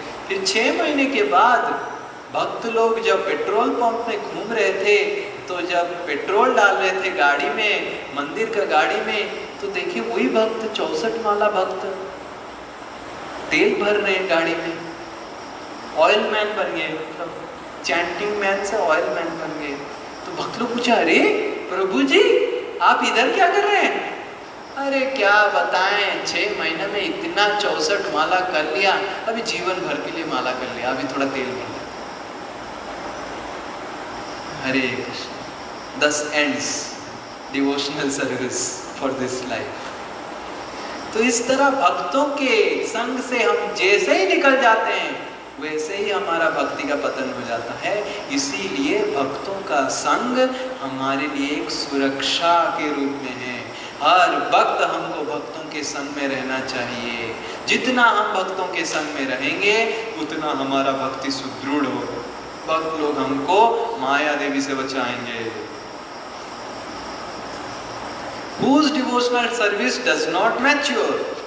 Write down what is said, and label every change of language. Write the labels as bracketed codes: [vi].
[hi] फिर 6 महीने के बाद भक्त लोग जब पेट्रोल पंप में घूम रहे थे, तो जब पेट्रोल डाल रहे थे गाड़ी में, मंदिर का गाड़ी में, तो देखिए वही भक्त 64 माला भक्त तेल भर रहे हैं गाड़ी में, ऑयल मैन बन गए, मतलब चैंटिंग मैन से ऑयल मैन बन गए। तो भक्त लोग पूछा, अरे प्रभु जी आप इधर क्या कर रहे हैं? अरे क्या बताएं, 6 महीने में इतना 64 माला कर लिया, अभी जीवन भर के लिए माला कर लिया, अभी थोड़ा तेल भर लिया। हरे Krishna. [en] Thus ends devotional service for this life। [hi] तो इस तरह भक्तों के संग से हम जैसे ही निकल जाते हैं, वैसे ही हमारा भक्ति का पतन हो जाता है। इसीलिए भक्तों का संग हमारे लिए एक सुरक्षा के रूप में है। हर वक्त हमको भक्तों के संग में रहना चाहिए। जितना हम भक्तों के संग में रहेंगे, उतना हमारा भक्ति सुदृढ़ होगा। भक्त लोग हमको माया देवी से बचाएंगे। [en] Whose devotional service does not mature?